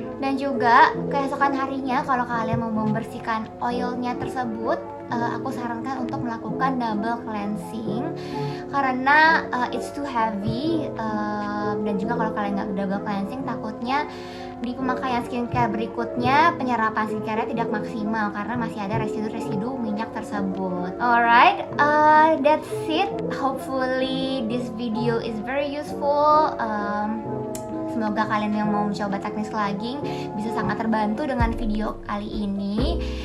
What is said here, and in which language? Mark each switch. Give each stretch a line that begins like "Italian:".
Indonesian: Dan juga keesokan harinya kalau kalian mau membersihkan oilnya tersebut, aku sarankan untuk melakukan double cleansing karena
English: it's too heavy.
Indonesian: Dan juga kalau kalian nggak double cleansing, takutnya di pemakaian skincare berikutnya penyerapan skincare tidak maksimal karena masih ada residu-residu minyak tersebut.
English: Alright, that's it. Hopefully this video is very useful.
Indonesian: Semoga kalian yang mau mencoba teknik slugging bisa sangat terbantu dengan video kali ini.